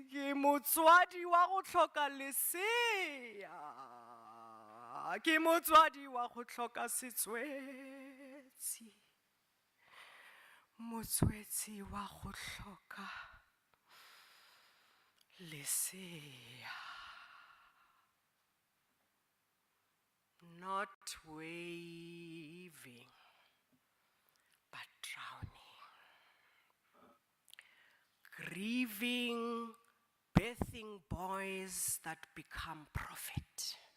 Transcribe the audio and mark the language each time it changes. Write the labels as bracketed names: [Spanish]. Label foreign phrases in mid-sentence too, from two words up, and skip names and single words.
[Northern Sotho] Ke motswadi wa go hloka lesea. Ke motswadi wa go hloka setswetsi. Motswetsi wa go hloka lesea. [English] Not waving, but drowning. Grieving, birthing boys that become profit.